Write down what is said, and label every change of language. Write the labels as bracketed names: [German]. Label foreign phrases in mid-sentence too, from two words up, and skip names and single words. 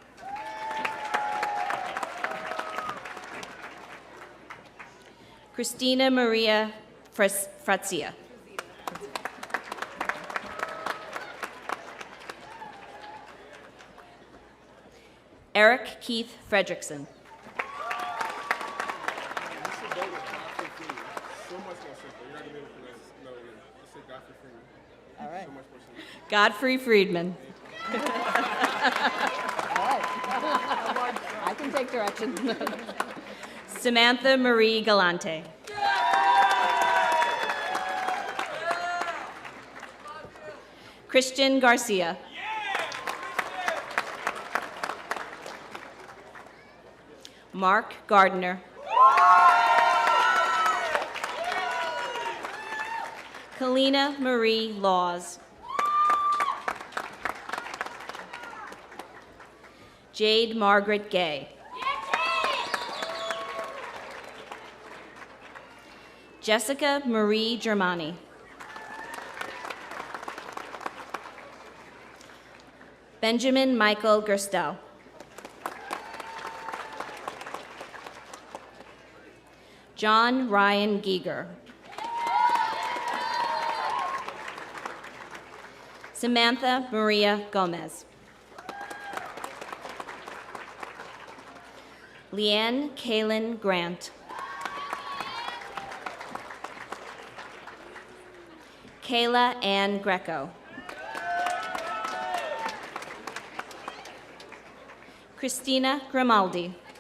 [English] Christina Maria Fratzia. Eric Keith Fredrickson. All right. Godfrey Friedman. All right. I can take direction. Samantha Marie Galante. Christian Garcia. Mark Gardner. Kalina Marie Laws. Jade Margaret Gay. Jessica Marie Germani. Benjamin Michael Gerstel. John Ryan Giger. Samantha Maria Gomez. Leanne Kaylin Grant. Kayla Ann Greco. Christina Grimaldi.